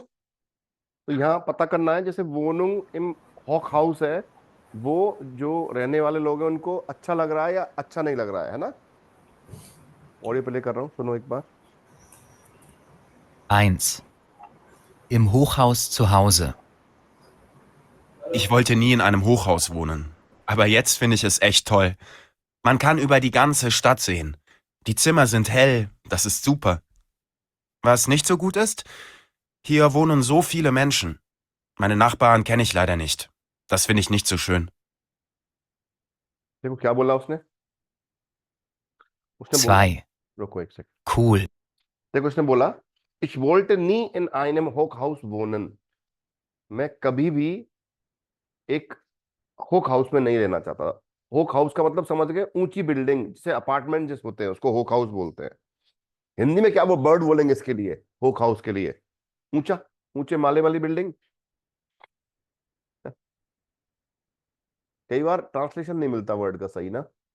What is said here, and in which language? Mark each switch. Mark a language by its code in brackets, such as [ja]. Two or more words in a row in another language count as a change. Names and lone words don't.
[hi] तो यहाँ पता करना है, जैसे [de] Wohnung im Hoch Haus [hi] है, वो जो रहने वाले लोग हैं उनको अच्छा लग रहा है या अच्छा नहीं लग रहा है ना। [en] audio play [hi] कर रहा हूँ, सुनो एक बार। [de] 1. Im Hochhaus zu Hause. Ich wollte nie in einem Hochhaus wohnen. Aber jetzt finde ich es echt toll. Man kann über die ganze Stadt sehen. Die Zimmer sind hell, das ist super. Was nicht so gut ist? Hier wohnen so viele Menschen. Meine Nachbarn kenne ich leider nicht. Das finde ich nicht so schön. [hi] देखो क्या बोला उसने। उसने बोला, 2. रुको 1 सेकंड। Cool. देखो उसने बोला, [de] ich wollte nie in einem Hochhaus wohnen। [hi] मैं कभी भी एक [de] Hoch Haus [hi] में नहीं रहना चाहता। [de] Hoch Haus [hi] का मतलब समझ गए, ऊंची बिल्डिंग, जैसे अपार्टमेंट जिस होते हैं उसको [de] Hoch Haus [hi] बोलते हैं। हिंदी में क्या वो वर्ड बोलेंगे इसके लिए, [de] Hoch Haus [hi] के लिए? ऊंचा, ऊंचे माले वाली बिल्डिंग। कई बार ट्रांसलेशन नहीं मिलता वर्ड का सही ना।